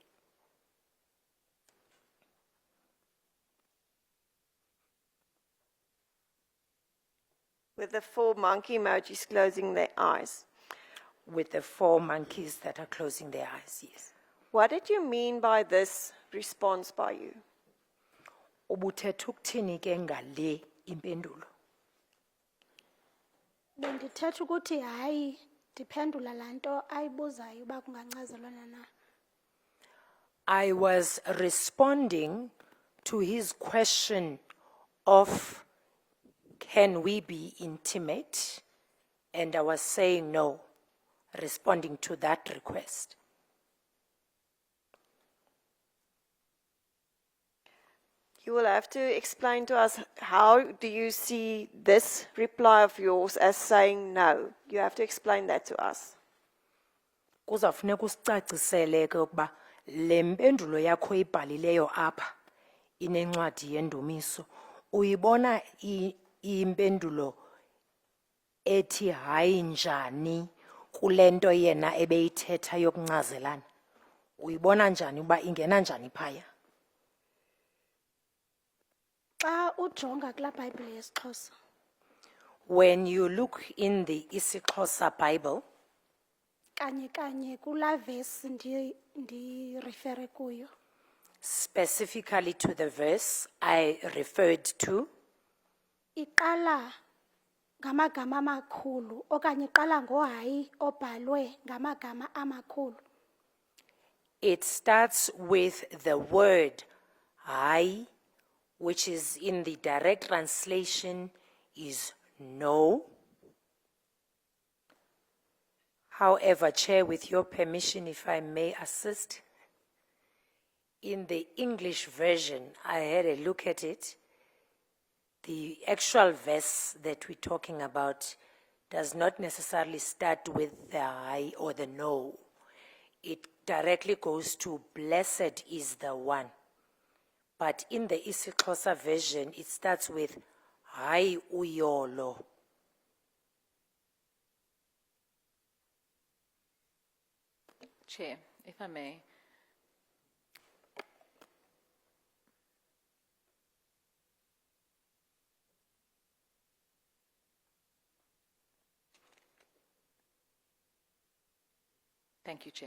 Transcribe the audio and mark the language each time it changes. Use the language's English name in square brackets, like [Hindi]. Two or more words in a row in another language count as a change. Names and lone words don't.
[English] With the 4 monkey emojis closing their eyes. With the 4 monkeys that are closing their eyes, yes. What did you mean by this response by you? [Xhosa] Ubuthetha ukuthini ke ngale impendulo? Bendithetha ukuthi hayi ndiphendula laa nto ayibuzayo uba kungancazelwana na. [English] I was responding to his question of, can we be intimate? And I was saying no, responding to that request. You will have to explain to us, how do you see this reply of yours as saying no? You have to explain that to us. [Xhosa] Kuzafuneka usicacisele ke ukuba le mpendulo yakho ibhalileyo apha inencwadi yendumiso uyibona impendulo ethi hayi njani kule nto yena ebeyithetha yokuncazelana. Uyibona njani uba ingena njani phaya? Xa ujonga kulaa Bhayibhile yesiXhosa, [English] When you look in the isiXhosa Bible, [Xhosa] kanye kulaa verse ndirefere kuyo, [English] specifically to the verse I referred to, [Xhosa] iqala ngamagama amakhulu okanye iqala ngohayi obhalwe ngamagama amakhulu. [English] it starts with the word hayi, which is in the direct translation is no. However, Chair, with your permission, if I may assist, in the English version, I had a look at it. The actual verse that we're talking about does not necessarily start with the I or the no. It directly goes to blessed is the one. But in the isiXhosa version, it starts with [Xhosa] hayi uyolo. [English] Chair, if I may. Thank you, Chair.